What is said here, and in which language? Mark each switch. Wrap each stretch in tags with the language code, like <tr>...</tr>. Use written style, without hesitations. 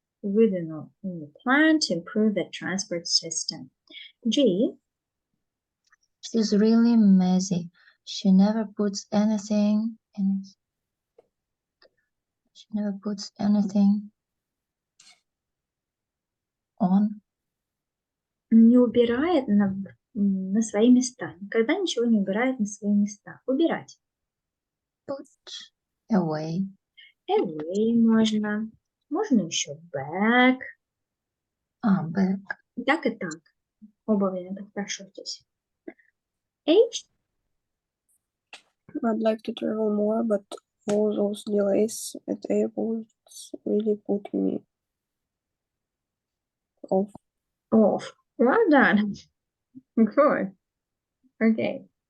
<ru>Выдвинул</ru> <en>new plan to improve the transport system. G. She's really messy. She never puts anything in. She never puts anything on.</en> <ru>Не убирает на свои места. Никогда ничего не убирает на свои места. Убирать.</ru> <en>Put away.</en> <ru>Away можно. Можно еще back.</ru> <en>Back.</en> <ru>И так, и так. Оба варианта хорошо здесь.</ru> <en>H. I'd like to travel more, but all those delays at airports really put me off. Off. Well done. Good. Okay.</en>